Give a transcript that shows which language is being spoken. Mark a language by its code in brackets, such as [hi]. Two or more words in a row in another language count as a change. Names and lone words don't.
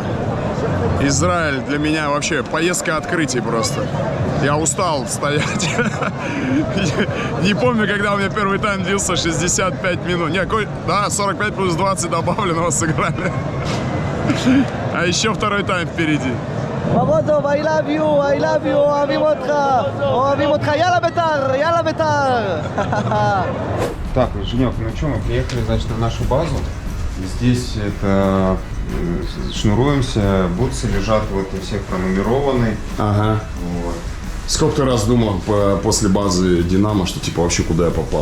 [ru] Израиль для меня вообще поездка открытий просто. Я устал стоять. Не помню, когда у меня первый тайм длился 65 минут. Не, да, 45 плюс 20 добавленного сыграли. А еще второй тайм впереди. [he] מרוזוב, [en] I love you, [he] אוהבים אותך, יאללה בית"ר, יאללה בית"ר. [ru] Так, Женек, ну что, мы приехали, значит, на нашу базу. Здесь это шнуруемся, бутсы лежат, вот у всех пронумерованы. Ага. Вот. Сколько ты раз думал после базы Динамо, что типа вообще куда я попал?